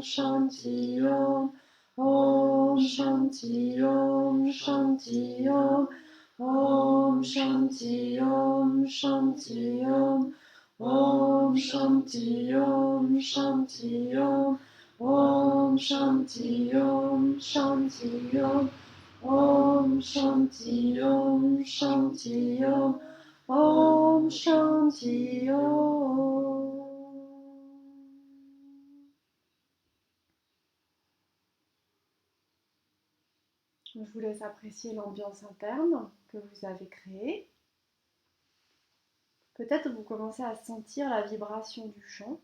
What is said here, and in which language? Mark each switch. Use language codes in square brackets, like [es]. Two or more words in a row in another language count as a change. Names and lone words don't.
[sa] शान्ति ॐ ॐ शान्ति ॐ शान्ति ॐ ॐ शान्ति ॐ शान्ति ॐ ॐ शान्ति ॐ शान्ति ॐ ॐ शान्ति ॐ शान्ति ॐ ॐ शान्ति ॐ शान्ति ॐ ॐ शान्ति ॐ. [fr] Je vous laisse apprécier l'ambiance interne que vous avez créée. Peut-être vous commencez à sentir la vibration du chant.